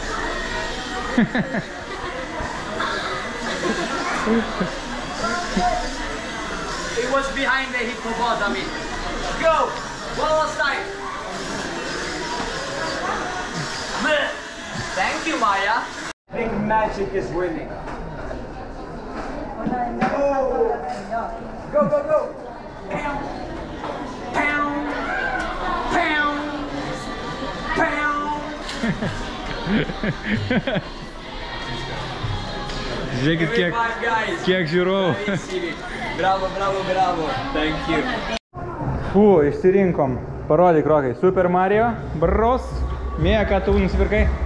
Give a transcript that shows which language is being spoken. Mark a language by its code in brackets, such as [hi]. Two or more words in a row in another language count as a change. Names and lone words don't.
[en] It was behind the hippopotami. Go. One last time. Thank you, Maya. I think magic is winning. Oh. Go. Pound. [lt] Žiūrėkit, kiek žiūrovų. [en] Bravo. Thank you. Fu, [lt] išsirinkom. Parodyk, Rokai. Super Mario Bros. Mija, ką tu nusipirkai?